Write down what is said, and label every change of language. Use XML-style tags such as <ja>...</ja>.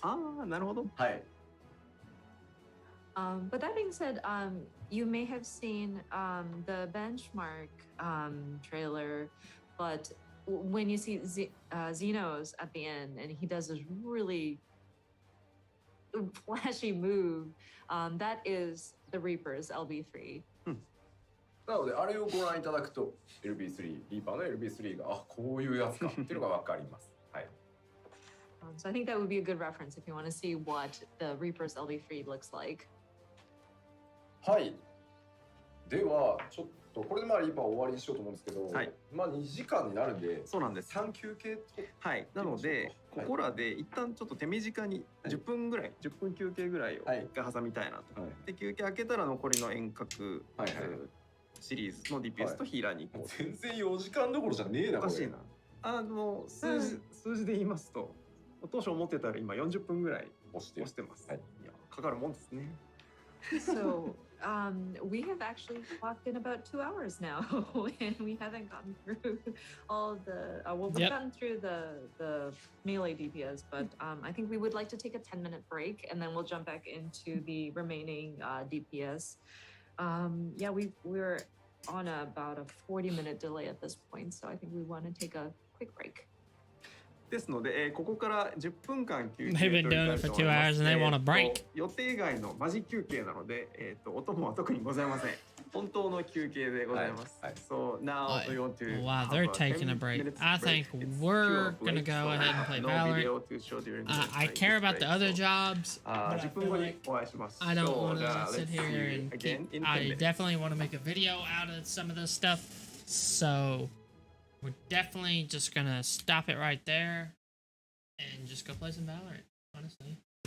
<ja>ああ、なるほど。はい。</ja> <en>But that being said, you may have seen the benchmark trailer, but when you see Xenos at the end, and he does this really flashy move, that is the Reaper's LB3.</en> <ja>なのであれをご覧いただくと LB3、リーパーの LB3 がこういうやつかっていうのがわかります。はい。</ja> <en>So I think that would be a good reference if you want to see what the Reaper's LB3 looks like.</en> <ja>はい。ではちょっとこれでリーパー終わりにしようと思うんですけど、はい、2時間になるんで、そうなんです。 3休憩と。はい。なので、ここらで一旦ちょっと手短に10分ぐらい、10分休憩ぐらいを一回挟みたいなと。で、休憩明けたら残りの遠隔シリーズの DPS とヒーラーに行こう。全然4時間どころじゃねえな。おかしいな。数字で言いますと、当初思ってたら今40分ぐらい押してます。はい。いや、かかるもんですね。</ja> <en>So we have actually clocked in about 2 hours now, and we haven't gotten through all the. Well, we've gotten through the melee DPS, but I think we would like to take a 10-minute break, and then we'll jump back into the remaining DPS. Yeah, we're on about a 40-minute delay at this point, so I think we want to take a quick break.</en> <ja>ですので、ここから10分間休憩</ja> <en>They've been doing it for 2 hours and they want a break.</en> <ja>予定外のマジ休憩なので、お供は特にございません。本当の休憩でございます。</ja> <en>So now we want to. Wow, they're taking a break. I think we're gonna go ahead and play Valorant. I care about the other jobs, but I feel like I don't want to sit here and keep. I definitely want to make a video out of some of this stuff. So we're definitely just gonna stop it right there and just go play some Valorant, honestly.</en>